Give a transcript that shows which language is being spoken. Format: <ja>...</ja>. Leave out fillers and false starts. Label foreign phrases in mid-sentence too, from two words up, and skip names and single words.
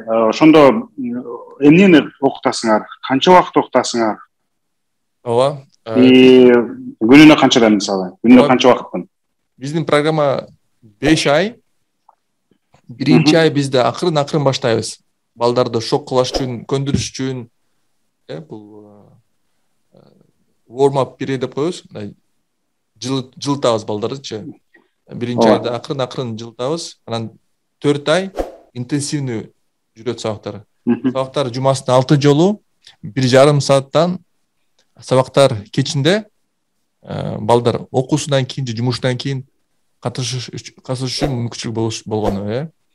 <ky>Ошондо эмнени окутасыңар? Канча убакыт окутасыңар? Ооба. Күнүнө канчадан мисалы? Күнүнө канча убакыттан? Биздин программа 5 ай. Биринчи ай бизде акырын баштайбыз. Балдарды шок кылаш үчүн, көндүрүш үчүн, бул</ky> <en>warm up period</en> <ky>деп коебуз. Жылытабыз балдардычы. Биринчи айда акырын жылытабыз. Анан 4 ай интенсивный жүрөт сабактар. Сабактар жумасына 6 жолу 1,5 сааттан сабактар кечинде балдар окуусунан кийин же жумуштан кийин катышыш үчүн мүмкүнчүлүк болгону.</ky>